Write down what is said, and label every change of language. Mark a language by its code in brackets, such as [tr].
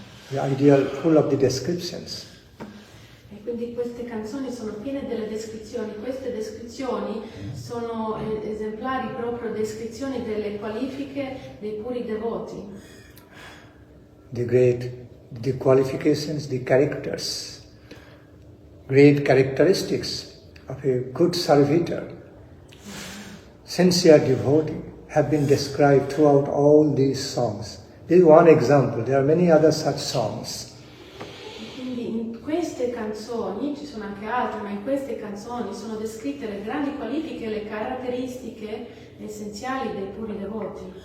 [en] The ideal, full of the descriptions. [it] E quindi queste canzoni sono piene delle descrizioni. Queste descrizioni sono esemplari, proprio descrizioni delle qualifiche dei puri devoti. [en] The qualifications, the characters, great characteristics of a good servitor, sincere devotee have been described throughout all these songs. This is one example, there are many other such songs. [it] Quindi in queste canzoni, ci sono anche altre, ma in queste canzoni sono descritte le grandi qualifiche e le caratteristiche essenziali dei puri devoti.